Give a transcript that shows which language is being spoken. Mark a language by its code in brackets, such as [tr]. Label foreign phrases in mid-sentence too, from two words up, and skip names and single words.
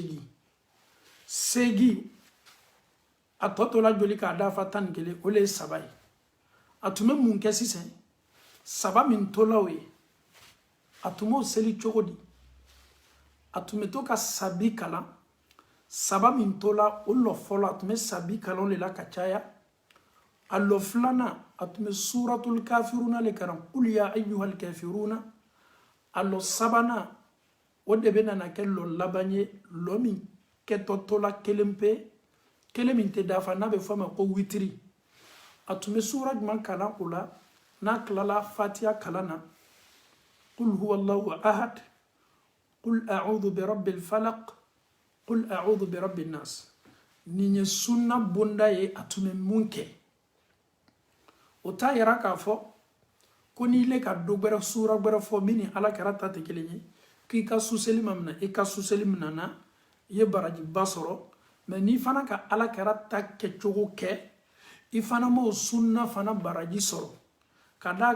[bm] 8 a tɔ tola joli k'a dafa 11 o le ye 3 ye a tun bɛ mun kɛ sisan 3 min tola o ye a tun b'o seli cogo di a tun bɛ to ka sabi kalan 3 min tola o lɔ fɔlɔ a tun bɛ sabi kalan le la ka caya a lɔ filanan a tun bɛ suratul kafiruna le kalan [ar] قل يا أيها الكافرون [bm] a lɔ sabanan o de bɛ nana kɛ lɔ laban ye lɔ min kɛtɔ tola kelen pe kelen min tɛ dafa n'a bɛ fɔ a ma ko witiri a tun bɛ sura jumɛn kalan o la n'a tilala fatiha kalan na [ar] قل هو الله أحد قل أعوذ برب الفلق قل أعوذ برب الناس [bm] nin ye sunna bonda ye a tun bɛ mun kɛ o t'a yira k'a fɔ ko n'i le ka dɔ gbɛrɛ sura gbɛrɛ fɔ min ni ala kɛra ta tɛ kelen ye k'i ka suseli ma minɛ i ka suseli minɛna i ye barajiba sɔrɔ mais n'i fana ka ala kɛra ta kɛcogo kɛ i fana m'o sunna fana baraji sɔrɔ ka d'a